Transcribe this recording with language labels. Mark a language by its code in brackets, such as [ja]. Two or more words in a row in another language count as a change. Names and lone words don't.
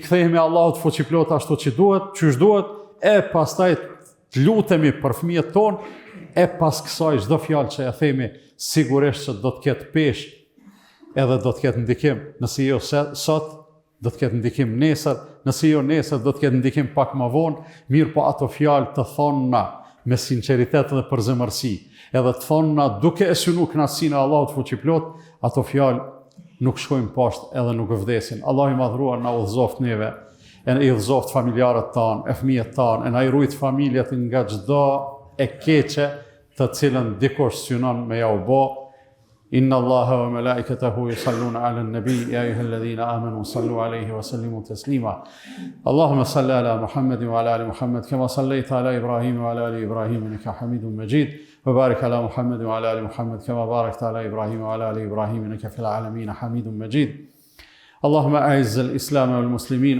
[sq] kthehemi Allahut fuqiplot ashtu që duhet, qysh duhet, e pastaj të lutemi për fëmijët tonë, e pas kësaj çdo fjalë që ja themi sigurisht që do të ketë peshë, edhe do të ketë ndikim, nëse jo sot, do të ketë ndikim nesër, nëse jo nesër, do të ketë ndikim pak më vonë, mirë po ato fjalë të thona me sinqeritet dhe përzemërsi, edhe të thona duke e synu kënaqësinë e Allahut fuqiplot, ato fjalë nuk shkojnë poshtë edhe nuk vdesin. Allahu i madhruar na udhëzoft neve, e na udhëzoft familjarët tanë, e fëmijët tanë, e na i ruajt familjet nga çdo e keqe të cilën dikush synon me ja u bë. [ar] إن الله وملائكته يصلون على النبي يا أيها الذين آمنوا صلوا عليه وسلموا تسليما اللهم صل على محمد وعلى آل محمد كما صليت على إبراهيم وعلى آل إبراهيم إنك حميد مجيد وبارك على محمد وعلى آل محمد كما باركت على إبراهيم وعلى آل إبراهيم إنك في العالمين حميد مجيد اللهم أعز الإسلام والمسلمين